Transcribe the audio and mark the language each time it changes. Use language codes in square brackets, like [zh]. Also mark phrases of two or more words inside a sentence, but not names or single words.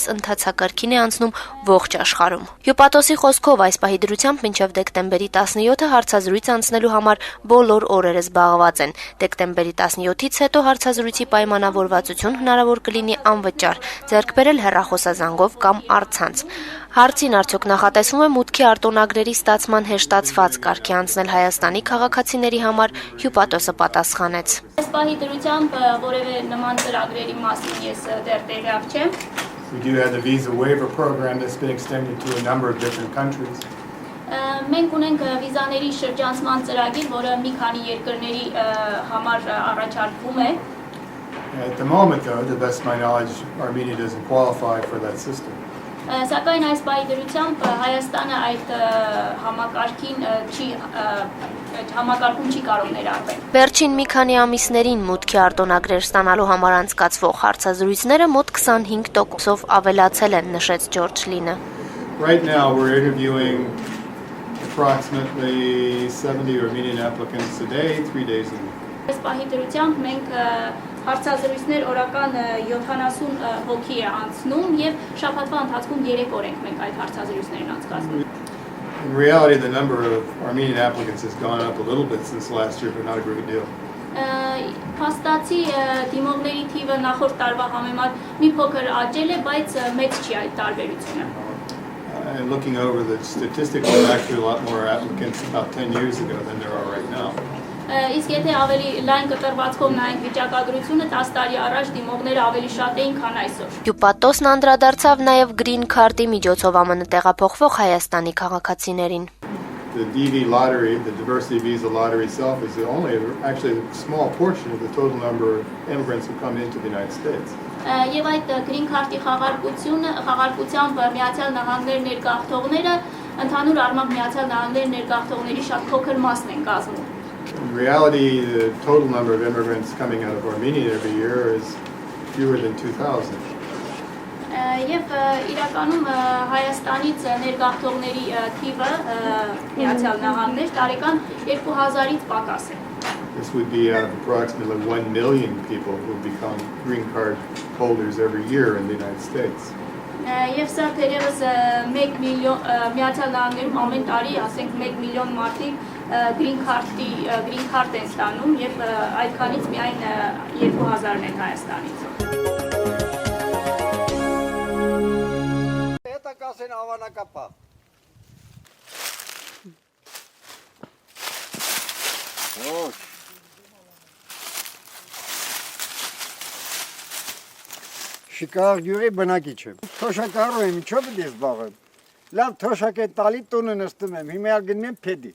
[hy] ընթացակարգին է անցնում ողջ աշխարհում։ Հյուպատոսի խոսքով այս պահի դրությամբ մինչև դեկտեմբերի 17-ը հարցազրույց անցնելու համար բոլոր օրերը զբաղված են։ Դեկտեմբերի 17-ից հետո հարցազրույցի պայմանավորվածություն հնարավոր կլինի անվճար, ձեռք բերել հեռախոսազանգով կամ առցանց։ Հարցին արդյոք նախատեսվում է մուտքի արտոնագրերի ստացման հեշտացված կարգի անցնել Հայաստանի քաղաքացիների համար, Հյուպատոսը պատասխանեց. Այս պահի դրությամբ որևէ նման ծրագրերի մասին ես դեռ տեղյակ չեմ։ [en] We do have the visa waiver program that's been extended to a number of different countries. [hy] Մենք ունենք վիզաների շրջանցման ծրագիր, որը մի քանի երկրների համար առաջարկվում է։ [en] At the moment, though, to the best of my knowledge, Armenia doesn't qualify for that system. [hy] Սակայն այս պահի դրությամբ Հայաստանը այդ համակարգում չի կարող ներառվել։ Վերջին մի քանի ամիսներին մուտքի արտոնագրեր ստանալու համար անցկացվող հարցազրույցները մոտ 25%-ով ավելացել են, նշեց Ջորջ Լինը։ [en] Right now, we're interviewing approximately 70 Armenian applicants a day, 3 days a week. [hy] Այս պահի դրությամբ մենք հարցազրույցներ օրական 70 հոգի է անցնում եւ շաբաթվա ընթացքում 3 օր ենք մենք այդ հարցազրույցներն անցկացնում։ [en] In reality, the number of Armenian applicants has gone up a little bit since last year, but not a great deal. [hy] Փաստացի դիմողների թիվը նախորդ տարվա համեմատ մի փոքր աճել է, բայց մեծ չի այդ տարբերությունը։ [en] And looking over the statistics, there are actually a lot more applicants about 10 years ago than there are right now. [hy] Իսկ եթե ավելի լայն կտրվածքով նայենք վիճակագրությունը, 10 տարի առաջ դիմողները ավելի շատ էին, քան այսօր։ Հյուպատոսն անդրադարձավ նաև Green Card-ի միջոցով ԱՄՆ տեղափոխվող Հայաստանի քաղաքացիներին։ [en] The DV lottery, the diversity visa lottery itself is only actually a small portion of the total number of immigrants who come into the United States. [hy] Եվ այդ Green Card-ի խաղարկությամբ Միացյալ Նահանգներ ներգաղթողները ընդհանուր առմամբ Միացյալ Նահանգներ ներգաղթողների շատ փոքր մասն են կազմում։ [en] In reality, the total number of immigrants coming out of Armenia every year is fewer than 2,000. [hy] Եվ իրականում Հայաստանից ներգաղթողների թիվը Միացյալ Նահանգներ տարեկան 2000-ից պակաս է։ [en] This would be out of approximately 1 million people who become green card holders every year in the United States. [hy] Եվ սա թերևս 1 միլիոն Միացյալ Նահանգներում ամեն տարի, ասենք 1 միլիոն մարդիկ Green Card են ստանում եւ այդքանից միայն 2000-ն են Հայաստանից։ Հետա կասեն ավանակապա։ Ոչ։ Շիկար յուրի բնակիչ եմ։ Թոշակառու եմ, ինչո՞վ եմ զբաղվում։ Լավ թոշակ են տալի տունը նստում եմ, հիմա գնում եմ փեդի։